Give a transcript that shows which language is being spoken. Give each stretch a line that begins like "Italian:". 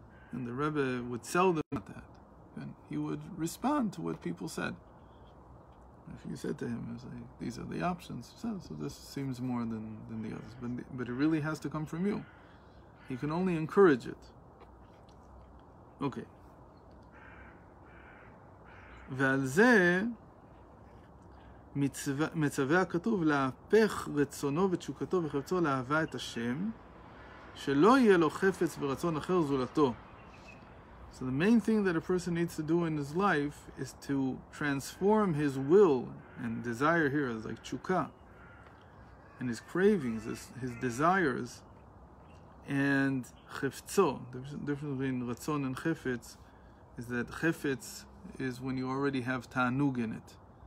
English: And the Rebbe would seldom do that. And he would respond to what people said. If you said to him, it's like, these are the options, so this seems more than the others. But it really has to come from you. He can only encourage it. Okay.
Hebrew: ועל זה מצווה הכתוב להפך רצונו ותשוקתו וחפצו לאהבה את השם, שלא יהיה לו חפץ ורצון אחר זולתו.
English: So the main thing that a person needs to do in his life is to transform his will, and desire here is like chukah, and his cravings, his desires, and chefetzo. The difference between ratzon and chefetz is that chefetz is when you already have ta'anug in it.